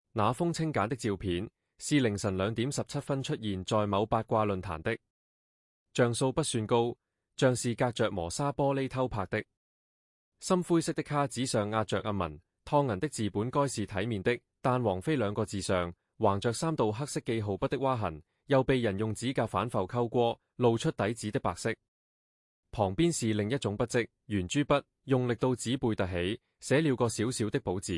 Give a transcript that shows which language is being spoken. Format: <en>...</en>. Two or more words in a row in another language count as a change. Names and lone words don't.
<zh>那封清簡的照片是凌晨2點17分出現在某八卦論壇的，像素不算高，像是隔着磨砂玻璃偷拍的。深灰色的卡紙上壓着暗紋，燙銀的字本該是體面的，但王菲2個字上橫着3道黑色記號筆的劃痕，又被人用指甲反覆溝過，露出底紙的白色。旁邊是另一種筆跡，圓珠筆，用力到紙背凸起，寫了個小小的寶字。</zh>